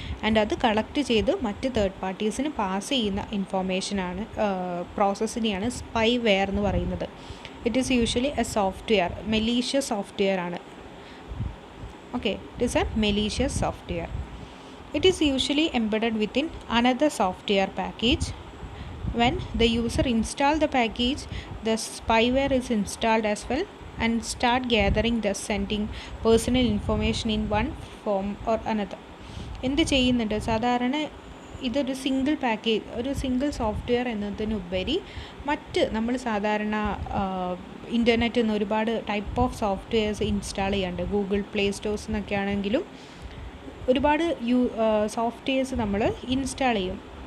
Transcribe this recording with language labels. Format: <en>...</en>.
<ml>And അത് collect ചെയ്ത് മറ്റ് തേർഡ് പാർട്ടീസിന് പാസ് ചെയ്യുന്ന ഇൻഫോർമേഷനാണ്, പ്രോസസ്സിനെയാണ് സ്പൈവെയർ എന്ന് പറയുന്നത്.</ml> <en>It is usually a software, malicious software ആണ്. Okay, it is a malicious software. It is usually embedded within another software package. When the user install the package, the spyware is installed as well and start gathering, thus sending personal information in one form or another.</en> <ml>എന്ത് ചെയ്യുന്നുണ്ട്, സാധാരണ ഇതൊരു single package, ഒരു single software എന്നതിനുപരി മറ്റ് നമ്മൾ സാധാരണ ഇൻ്റർനെറ്റിൽ നിന്ന് ഒരുപാട് ടൈപ്പ് ഓഫ് സോഫ്റ്റ്വെയർസ് ഇൻസ്റ്റാൾ ചെയ്യാറുണ്ട്. ഗൂഗിൾ പ്ലേ സ്റ്റോഴ്സ് എന്നൊക്കെ ആണെങ്കിലും ഒരുപാട് സോഫ്റ്റ്വെയർസ് നമ്മൾ ഇൻസ്റ്റാൾ ചെയ്യും.</ml>